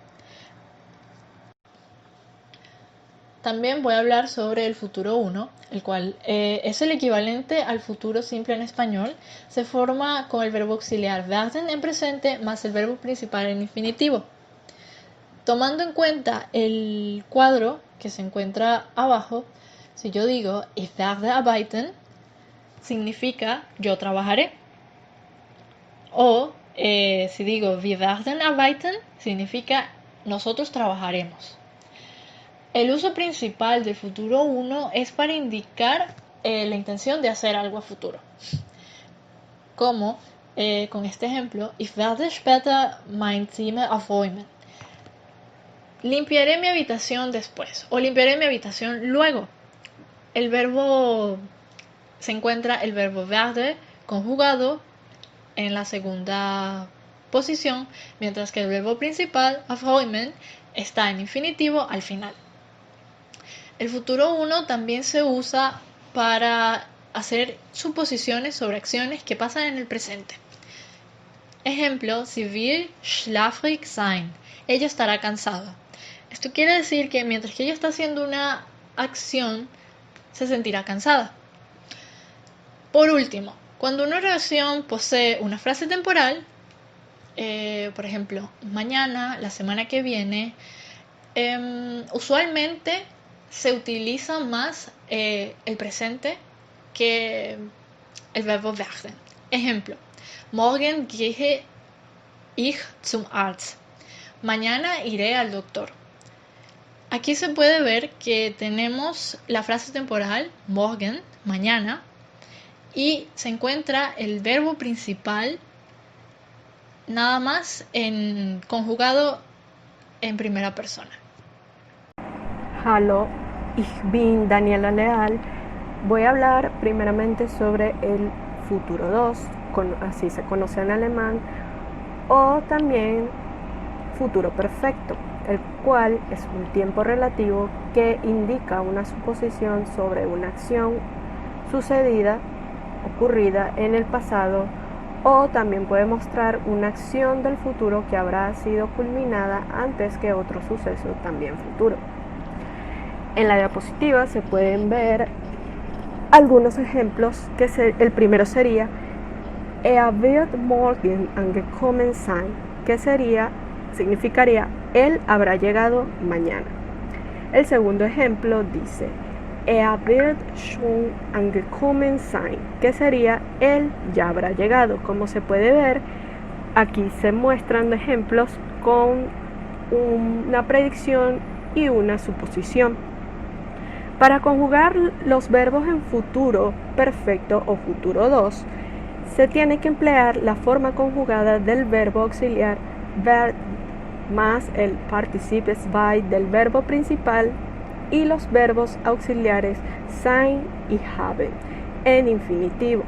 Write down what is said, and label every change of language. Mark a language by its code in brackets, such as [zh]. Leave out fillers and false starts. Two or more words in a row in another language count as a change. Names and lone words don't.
[es] También voy a hablar sobre el futuro 1, el cual es el equivalente al futuro simple en español. Se forma con el verbo auxiliar werden en presente más el verbo principal en infinitivo. Tomando en cuenta el cuadro que se encuentra abajo, si yo digo [de] ich werde arbeiten, [es] significa yo trabajaré. O si digo [de] wir werden arbeiten, [es] significa nosotros trabajaremos. El uso principal del futuro 1 es para indicar la intención de hacer algo a futuro. Como con este ejemplo, [de] ich werde später mein Zimmer aufräumen. [es] Limpiaré mi habitación después o limpiaré mi habitación luego. Se encuentra el verbo werde conjugado en la segunda posición, mientras que el verbo principal, aufräumen, está en infinitivo al final. El futuro 1 también se usa para hacer suposiciones sobre acciones que pasan en el presente. Ejemplo, [de] sie will schlafrig sein. [es] Ella estará cansada. Esto quiere decir que mientras que ella está haciendo una acción, se sentirá cansada. Por último, cuando una oración posee una frase temporal, por ejemplo, mañana, la semana que viene, usualmente se utiliza más el presente que el verbo werden. [de] Ejemplo, morgen gehe ich zum Arzt. [es] Mañana iré al doctor. Aquí se puede ver que tenemos la frase temporal morgen, mañana, y se encuentra el verbo principal nada más conjugado en primera persona. [de] Hallo, ich bin Daniela Leal. [es] Voy a hablar primeramente sobre el futuro 2, así se conoce en alemán, o también futuro perfecto, el cual es un tiempo relativo que indica una suposición sobre una acción sucedida, ocurrida en el pasado, o también puede mostrar una acción del futuro que habrá sido culminada antes que otro suceso también futuro. En la diapositiva se pueden ver algunos ejemplos, el primero sería [de] wird morgen angekommen sein, [es] que sería significaría él habrá llegado mañana. El segundo ejemplo dice [de] wird schon angekommen sein, [es] que sería él ya habrá llegado. Como se puede ver, aquí se muestran ejemplos con una predicción y una suposición. Para conjugar los verbos en futuro perfecto o futuro 2, se tiene que emplear la forma conjugada del verbo auxiliar werden más el participio bei del verbo principal y los verbos auxiliares sein y haben en infinitivo.